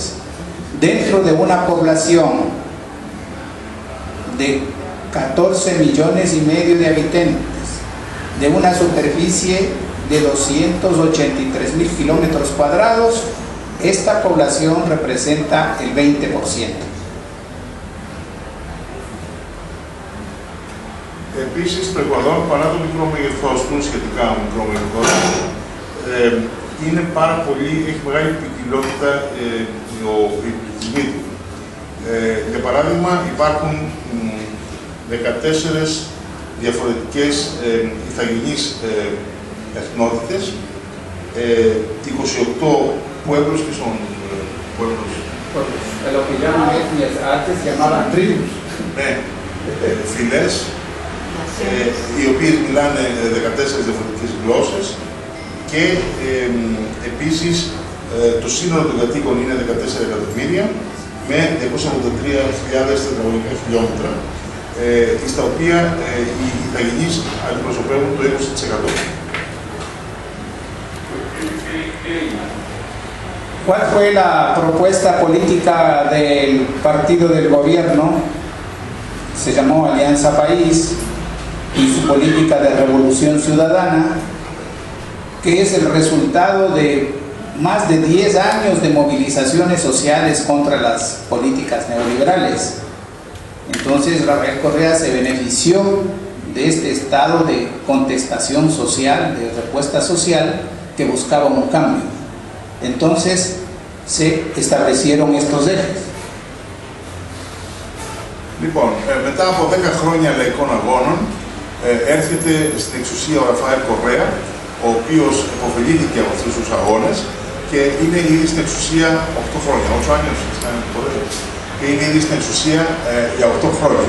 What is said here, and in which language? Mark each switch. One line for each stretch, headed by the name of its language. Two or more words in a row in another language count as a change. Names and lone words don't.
Spanish: Dentro de una población de 14 millones y medio de habitantes, de una superficie de 283.000 kilómetros cuadrados, esta población representa el 20%.
Greek: Επίσης, το Εκουαδόρ, παρά το μικρό μέγεθός του, σχετικά μικρό μέγεθός, είναι πάρα πολύ, έχει μεγάλη ποικιλότητα ο πληθυσμοί του. Για παράδειγμα, υπάρχουν 14 διαφορετικές ηθαγενείς εθνότητες, 28
Spanish: pueblos que son pueblos. Lo que llaman etnias antes llamaban tribus.
Greek: Ναι, φυλές, οι οποίες μιλάνε 14 διαφορετικές γλώσσες και επίσης το σύνολο των κατοίκων είναι 14 εκατομμύρια με 283.000 τετραγωνικά χιλιόμετρα, στα οποία οι ηθαγενείς αντιπροσωπεύουν το 20%.
Spanish: ¿Cuál fue la propuesta política del partido del gobierno? Se llamó Alianza País, y su política de revolución ciudadana, que es el resultado de más de 10 años de movilizaciones sociales contra las políticas neoliberales. Entonces Rafael Correa se benefició de este estado de contestación social, de respuesta social, que buscaba un cambio. Entonces se establecieron estos ejes.
Greek: Λοιπόν, μετά από 10 χρόνια λαϊκών αγώνων, έρχεται στην εξουσία ο Ραφαέλ Κορέα, ο οποίος υποφελήθηκε από αυτούς τους αγώνες και είναι ήδη στην εξουσία 8 χρόνια. 8 άνιος, και είναι ήδη στην εξουσία για 8 χρόνια.